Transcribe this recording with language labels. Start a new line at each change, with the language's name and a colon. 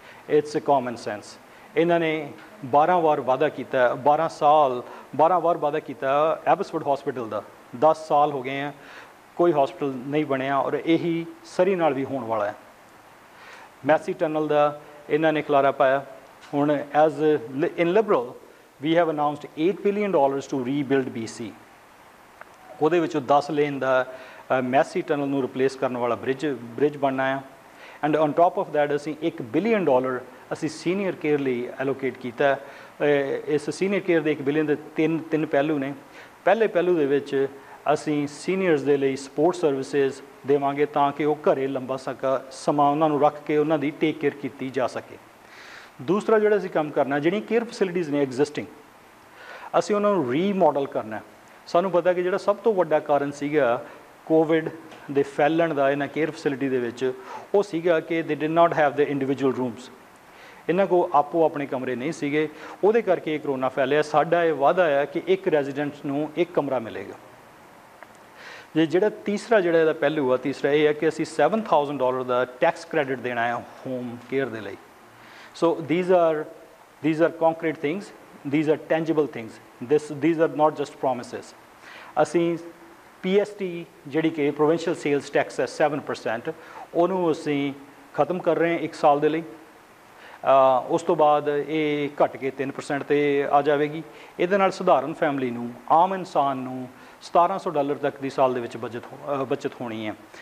English: It's a common sense.
Punjabi: ਇਹਨਾਂ ਨੇ 12 ਵਾਰ ਵਾਅਦਾ ਕੀਤਾ, 12 ਵਾਰ ਵਾਅਦਾ ਕੀਤਾ ਐਬਸਫੋਰਡ ਹੌਸਪੀਟਲ ਦਾ। 10 ਸਾਲ ਹੋ ਗਏ ਆ, ਕੋਈ ਹੌਸਪੀਟਲ ਨਹੀਂ ਬਣਿਆ ਔਰ ਇਹੀ ਸਰੀ ਨਾਲ ਵੀ ਹੋਣ ਵਾਲਾ ਹੈ। ਮੈਸੀ ਟਨਲ ਦਾ ਇਹਨਾਂ ਨੇ ਖਲਾਰਾ ਪਾਇਆ।
English: ਹੁਣ as in Liberal we have announced $8 billion to rebuild BC.
Punjabi: ਉਹਦੇ ਵਿੱਚੋਂ 10 ਲੇਨ ਦਾ ਮੈਸੀ ਟਨਲ ਨੂੰ ਰਿਪਲੇਸ ਕਰਨ ਵਾਲਾ ਬ੍ਰਿਜ ਬਣਨਾ ਹੈ
English: and on top of that
Punjabi: ਅਸੀਂ $1 ਬਿਲੀਅਨ ਅਸੀਂ ਸੀਨੀਅਰ ਕੇਅਰ ਲਈ ਐਲੋਕੇਟ ਕੀਤਾ। ਇਸ ਸੀਨੀਅਰ ਕੇਅਰ ਦੇ 1 ਬਿਲੀਅਨ ਦੇ ਤਿੰਨ ਪਹਿਲੂ ਨੇ। ਪਹਿਲੇ ਪਹਿਲੂ ਦੇ ਵਿੱਚ ਅਸੀਂ ਸੀਨੀਅਰਸ ਦੇ ਲਈ ਸਪੋਰਟ ਸਰਵਿਸਿਜ਼ ਦੇਵਾਂਗੇ ਤਾਂ ਕਿ ਉਹ ਘਰੇ ਲੰਬਾ ਸਮਾਂ ਉਹਨਾਂ ਨੂੰ ਰੱਖ ਕੇ ਉਹਨਾਂ ਦੀ ਟੇਕ ਕੇਅਰ ਕੀਤੀ ਜਾ ਸਕੇ। ਦੂਸਰਾ ਜਿਹੜਾ ਅਸੀਂ ਕੰਮ ਕਰਨਾ, ਜਿਹੜੀਆਂ ਕੇਅਰ ਫੈਸਿਲਿਟੀਜ਼ ਨੇ ਐਗਜ਼ਿਸਟਿੰਗ, ਅਸੀਂ ਉਹਨਾਂ ਨੂੰ ਰੀਮੋਡਲ ਕਰਨਾ। ਸਾਨੂੰ ਪਤਾ ਕਿ ਜਿਹੜਾ ਸਭ ਤੋਂ ਵੱਡਾ ਕਾਰਨ ਸੀਗਾ ਕੋਵਿਡ ਦੇ ਫੈਲਣ ਦਾ ਇਹਨਾਂ ਕੇਅਰ ਫੈਸਿਲਿਟੀ ਦੇ ਵਿੱਚ, ਉਹ ਸੀਗਾ ਕਿ
English: They did not have the individual rooms.
Punjabi: ਇਹਨਾਂ ਕੋਲ ਆਪੋ ਆਪਣੇ ਕਮਰੇ ਨਹੀਂ ਸੀਗੇ, ਉਹਦੇ ਕਰਕੇ ਕਰੋਨਾ ਫੈਲਿਆ। ਸਾਡਾ ਇਹ ਵਾਅਦਾ ਹੈ ਕਿ ਇੱਕ ਰੈਜ਼ੀਡੈਂਟ ਨੂੰ ਇੱਕ ਕਮਰਾ ਮਿਲੇਗਾ। ਜਿਹੜਾ ਤੀਸਰਾ ਜਿਹੜਾ ਇਹਦਾ ਪਹਿਲੂ ਆ, ਤੀਸਰਾ ਇਹ ਹੈ ਕਿ ਅਸੀਂ $7,000 ਦਾ ਟੈਕਸ ਕ੍ਰੈਡਿਟ ਦੇਣਾ ਹੈ ਹੋਮ ਕੇਅਰ ਦੇ ਲਈ।
English: So these are concrete things, these are tangible things, these are not just promises.
Punjabi: ਅਸੀਂ PST ਜਿਹੜੀ ਕਿ ਪ੍ਰੋਵਿੰਸ਼ੀਅਲ ਸੇਲਸ ਟੈਕਸ ਹੈ 7%, ਉਹਨੂੰ ਅਸੀਂ ਖਤਮ ਕਰ ਰਹੇ ਹਾਂ 1 ਸਾਲ ਦੇ ਲਈ। ਉਸ ਤੋਂ ਬਾਅਦ ਇਹ ਘਟ ਕੇ 3% ਤੇ ਆ ਜਾਵੇਗੀ। ਇਹਦੇ ਨਾਲ ਸਧਾਰਨ ਫੈਮਿਲੀ ਨੂੰ, ਆਮ ਇਨਸਾਨ ਨੂੰ $1,700 ਤੱਕ ਦੀ ਸਾਲ ਦੇ ਵਿੱਚ ਬਚਤ ਹੋਣੀ ਹੈ।